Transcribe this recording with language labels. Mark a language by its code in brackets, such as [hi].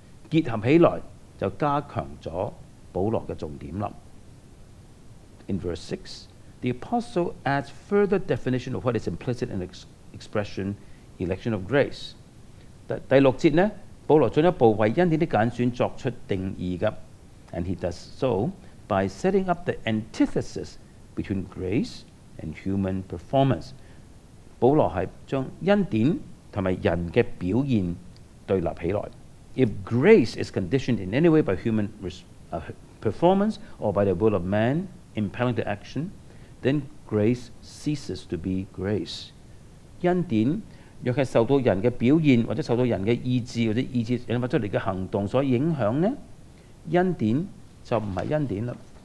[yue] 結合起來就加強咗保羅嘅重點啦。 [en] In verse 6, the apostle adds further definition of what is implicit in the expression election of grace。 [yue] 第6節呢，保羅進一步為恩典的揀選作出定義㗎。 [en] And he does so by setting up the antithesis between grace and human performance。 [yue] 保羅係將恩典同埋人嘅表現對立起來。 [en] If grace is conditioned in any way by human performance or by the will of man impelling to action, then grace ceases to be grace。 [yue] 恩典若係受到人嘅表現或者受到人嘅意志或者意志引發出嚟嘅行動所影響呢，恩典就唔係恩典啦。